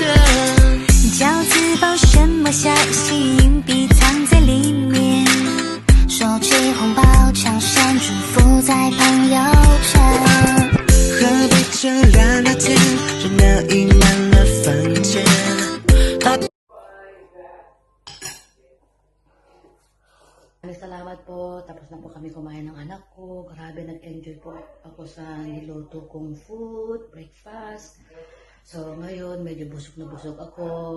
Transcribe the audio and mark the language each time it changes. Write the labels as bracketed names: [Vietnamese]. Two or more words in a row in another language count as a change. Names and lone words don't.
[Chinese] 饺子包什么小心硬币藏在里面，收起红包，墙上祝福在朋友圈。喝杯着聊聊天，热闹溢满了房间。 [Filipino] Salamat po. Tapos na po kami kumain ng anak ko. Grabe, nag-enjoy po ako sa niluto kong food, breakfast. So, ngayon, medyo busog na busog ako.